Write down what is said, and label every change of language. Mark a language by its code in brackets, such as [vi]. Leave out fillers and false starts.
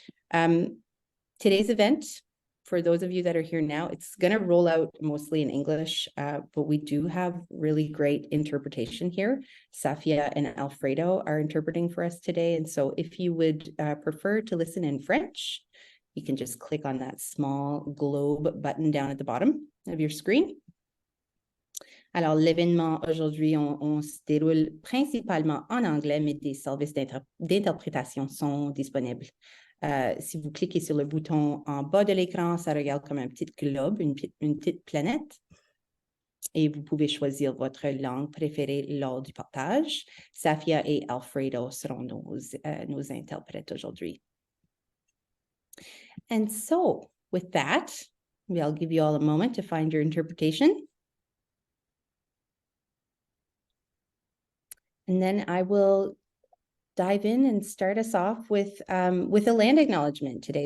[en] Today's event, for those of you that are here now, it's going to roll out mostly in English, but we do have really great interpretation here. Safia and Alfredo are interpreting for us today. And so if you would prefer to listen in French, you can just click on that small globe button down at the bottom of your screen. [fr] Alors, l'événement aujourd'hui, on se déroule principalement en anglais, mais des services d'interprétation sont disponibles. Si vous cliquez sur le bouton en bas de l'écran, ça regarde comme un petit globe, une petite planète. Et vous pouvez choisir votre langue préférée lors du partage. Safia et Alfredo seront nos interprètes aujourd'hui. [en] And so, with that, maybe I'll give you all a moment to find your interpretation. And then I will dive in and start us off with a land acknowledgement today.